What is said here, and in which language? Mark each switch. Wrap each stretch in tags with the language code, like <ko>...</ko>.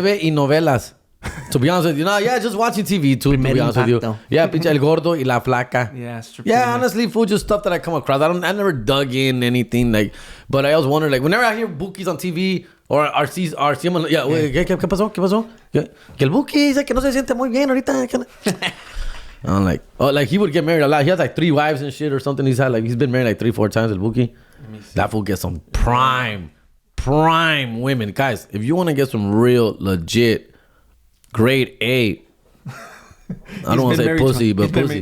<es>TV y novelas.</es> <en>To be honest with you, no, yeah, just watching TV too.</en> <es>Primer</es> <en>to be honest with you,</en> <es>impacto. yeah, pinche el gordo y la flaca.</es> <en>Yeah, it's true. Yeah, honestly, food just stuff that I come across. I never dug in anything like, but I always wonder like whenever I hear Bukis on TV or RC's, yeah, wait, ¿qué pasó?</en> <es>Que el Buki dice que no se siente muy bien ahorita.</es> <en>I'm like, oh, like he would get married a lot. He has like 3 wives and shit or something. He's been married like 3-4 times. El Buki, that fool gets some prime women, guys. If you want to get some real legit grade A. I don't want to say pussy, but pussy.</en>